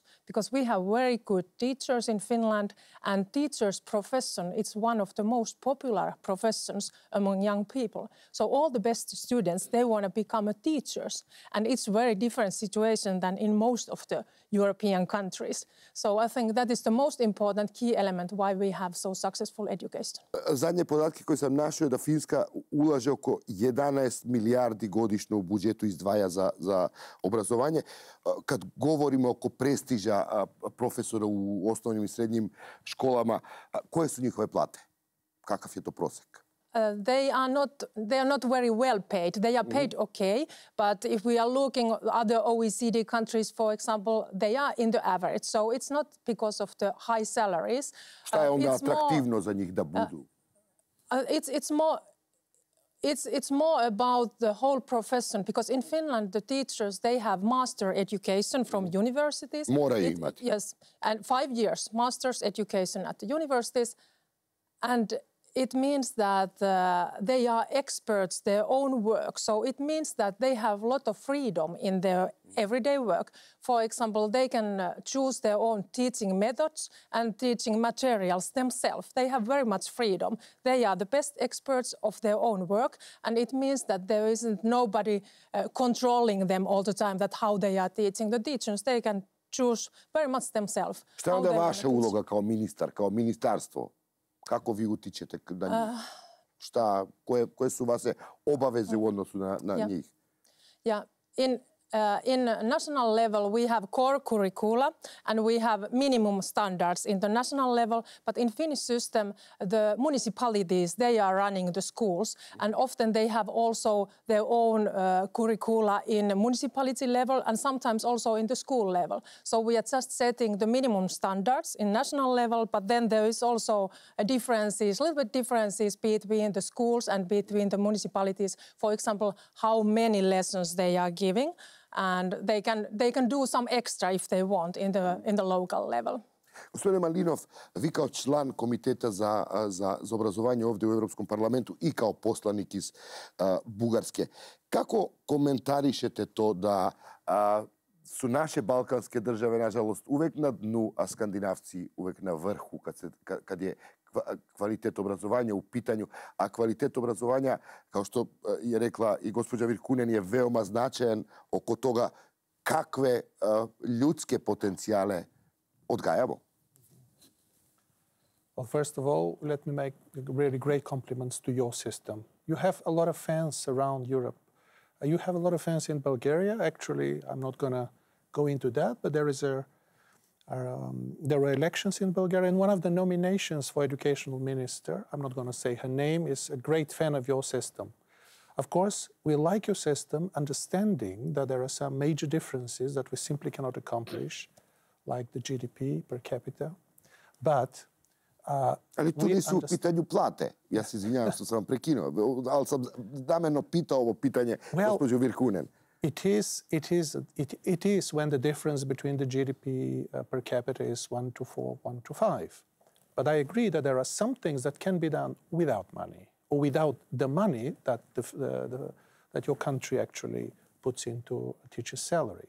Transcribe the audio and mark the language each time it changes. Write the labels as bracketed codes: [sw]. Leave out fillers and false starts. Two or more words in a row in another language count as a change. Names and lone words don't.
[en] Because we have very good teachers in Finland, and teachers' profession is one of the most popular professions among young people. So all the best students, they want to become teachers. And it's a very different situation than in most of the European countries. So I think that is the most important key element why we have so successful education. [sr] Zadnje podatke koje sam našao je da Finska ulaže oko 11 milijardi godišnje u budžetu izdvaja za obrazovanje. Kad govorimo oko prestiža profesora u osnovnim i srednjim školama, koje su njihove plate? Kakav je to prosek? [en] They are not very well paid. They are paid okay, but if we are looking at other OECD countries, for example, they are in the average. So it's not because of the high salaries. [sr] Šta je onda atraktivno za njih da budu? [en] It's more about the whole profession, because in Finland the teachers, they have master education from universities. [sr] Moraju imati. [en] Yes, and 5 years master's education at the universities, and it means that they are experts their own work. So it means that they have a lot of freedom in their everyday work. For example, they can choose their own teaching methods and teaching materials themselves. They have very much freedom. They are the best experts of their own work, and it means that there isn't nobody controlling them all the time, that how they are teaching. The teachers, they can choose very much themselves. [sr] Šta je onda vaša uloga kao ministar, kao ministarstvo? Kako vi utičete na njih? Koje su vaše obaveze u odnosu na njih? [en] Yeah. In national level, we have core curricula and we have minimum standards in the national level. But in Finnish system, the municipalities, they are running the schools, and often they have also their own curricula in the municipality level and sometimes also in the school level. So we are just setting the minimum standards in national level, but then there is also little bit differences between the schools and between the municipalities. For example, how many lessons they are giving. And they can do some extra if they want in the local level. [sr] Gospodine Malinoc, vi kao član Komiteta za obrazovanje ovdje u Evropskom parlamentu i kao poslanik iz Bugarske, kako komentarišete to da su naše balkanske države, nažalost, uvek na dnu, a Skandinavci uvek na vrhu kad je kvalitet obrazovanja u pitanju. A kvalitet obrazovanja, kao što je rekla i gospođa Virkunen, je veoma značajan oko toga kakve ljudske potencijale odgajamo. [en] Well, first of all, let me make really great compliments to your system. You have a lot of fans around Europe. You have a lot of fans in Bulgaria. Actually, I'm not going to go into that, but there are elections in Bulgaria, and one of the nominations for educational minister, I'm not going to say her name, is a great fan of your system. Of course, we like your system, understanding that there are some major differences that we simply cannot accomplish, like the GDP per capita, but [sr] ali tu nisu u pitanju plate. Ja se izvinjavam što sam vam prekinuo, ali sam namjerno pitao ovo pitanje gospođu Virkunen. [en] It is when the difference between the GDP per capita is 1 to 4, 1 to 5. But I agree that there are some things that can be done without money, or without the money that that your country actually puts into a teacher's salary.